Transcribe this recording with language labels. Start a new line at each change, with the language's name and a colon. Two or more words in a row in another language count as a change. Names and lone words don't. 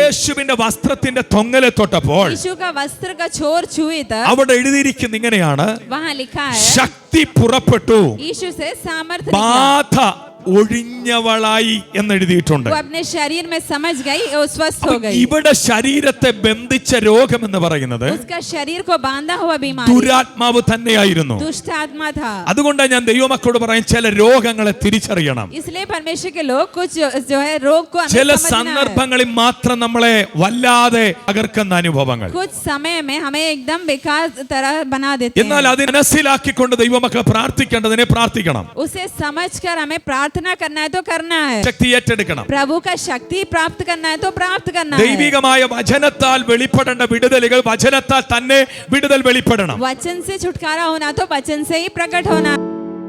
Malayalam: യേശുവിന്റെ വസ്ത്രത്തിന്റെ തൊങ്ങലെ തൊട്ടപ്പോൾ
Hindi: यीशु का वस्त्र का छोर छुए तब
Malayalam: അവിടെ എഴുതിയിരിക്കുന്ന ഇങ്ങനെയാണ്,
Hindi: वहाँ लिखा है
Malayalam: ശക്തി പുറപ്പെട്ടു,
Hindi: यीशु से सामर्थ्य निकला।
Malayalam: ബാധ ഒഴിഞ്ഞവളായി എന്ന് എഴുതിയിട്ടുണ്ട്.
Hindi: वो अपने शरीर में समझ गई और स्वस्थ हो गई।
Malayalam: ഇവിടെ ശരീരത്തെ ബന്ധിച്ച രോഗം എന്ന് പറയുന്നത്
Hindi: उसका शरीर को बांधा हुआ बीमारी
Malayalam: ദുരാത്മാവ് തന്നെയായിരുന്നു.
Hindi: दुष्ट आत्मा था।
Malayalam: അതുകൊണ്ടാണ് ഞാൻ ദൈവമക്കളോട് പറയും, ചില രോഗങ്ങളെ തിരിച്ചറിയണം.
Hindi: इसलिए परमेश्वर के लोग कुछ जो है रोग को हमें
Malayalam: ചില
Hindi: समझना है।
Malayalam: സന്ദർഭങ്ങളിൽ മാത്രം നമ്മളെ വല്ലാതെ അകർക്കുന്ന അനുഭവങ്ങൾ,
Hindi: कुछ समय में हमें एकदम बेकार तरह बना देते
Malayalam: എന്നാൽ
Hindi: हैं।
Malayalam: അത് മനസ്സിലാക്കിക്കൊണ്ട് ദൈവമക്കൾ പ്രാർത്ഥിക്കേണ്ടതിനെ പ്രാർത്ഥിക്കണം.
Hindi: उसे समझकर हमें प्रार्थना करना है तो करना है।
Malayalam: ശക്തി ഏറ്റെടുക്കണം.
Hindi: प्रभु का शक्ति प्राप्त करना है तो प्राप्त करना है।
Malayalam: ദൈവികമായ വചനത്താൽ വെളിപ്പെടേണ്ട വിടുതലുകൾ വചനത്താൽ തന്നെ വിടുതൽ വെളിപ്പെടണം.
Hindi: वचन से छुटकारा होना तो वचन से ही प्रकट होना।